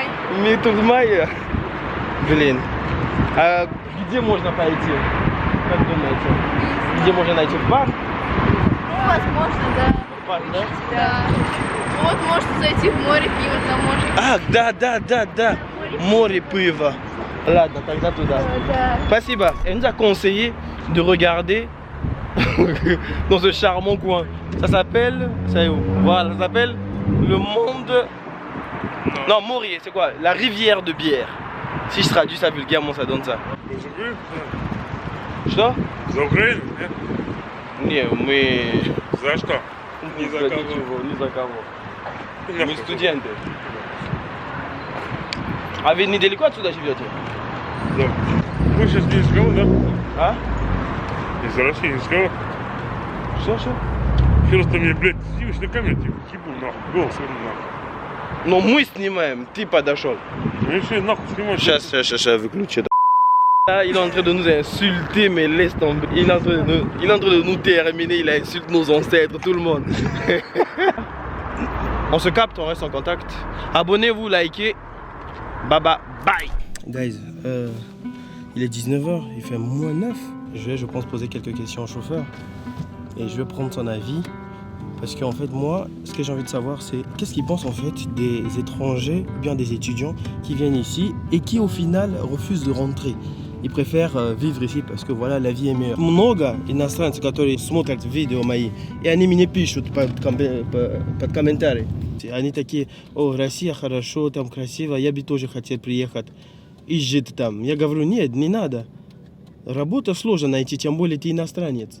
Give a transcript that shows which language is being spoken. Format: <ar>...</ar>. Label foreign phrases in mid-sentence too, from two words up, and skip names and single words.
<ru>Митурмая? Блин. А где можно пойти? Как думаете? Где можно найти? В парк? Ну, возможно, да. В парк, да? Да. Вот, можно зайти в море, пиво там можно. Ah, да. Море пива. Ладно, тогда туда. Да. Спасибо.</ru> <fr>Elle nous a conseillé de regarder dans ce charmant coin. Ça s'appelle, voilà, ça s'appelle le monde. Non, Morie, c'est quoi? La rivière de bière. Si je traduis ça vulgairement, ça donne ça.</fr> <ru>Что? За Украину? Нет? Не, мы... За что? Ни за кого. Ничего, ни за кого. Мы Нахуй. студенты. А вы недалеко отсюда живете? Да. Мы сейчас не из Гала, да? А? Из России, из Гала. Что? Сейчас ты мне, блядь, сидишь на камере, типа, ебу нахуй, голос нахуй. Но мы снимаем, ты подошел. Ну и все, нахуй снимай. Сейчас, выключи.</ru> <fr>Là, il est en train de nous insulter, mais laisse tomber. Il est en train de nous terminer, il insulte nos ancêtres, tout le monde. On se capte, on reste en contact. Abonnez-vous, likez. Bye. Guys, il est 19h, il fait moins 9. Je pense, poser quelques questions au chauffeur. Et je vais prendre son avis. Parce qu'en fait, moi, ce que j'ai envie de savoir, c'est qu'est-ce qu'il pense en fait des étrangers ou bien des étudiants qui viennent ici et qui au final refusent de rentrer. Ils préfèrent vivre ici parce que voilà, la vie est meilleure.</fr> <ru>Много иностранцев, которые смотрят видео мои, и они мне пишут под комментарии. Они такие: о, Россия хорошо, там красиво, я бы тоже хотел приехать и жить там. Я говорю: нет, не надо. Работа сложно найти, тем более ты иностранец.</ru>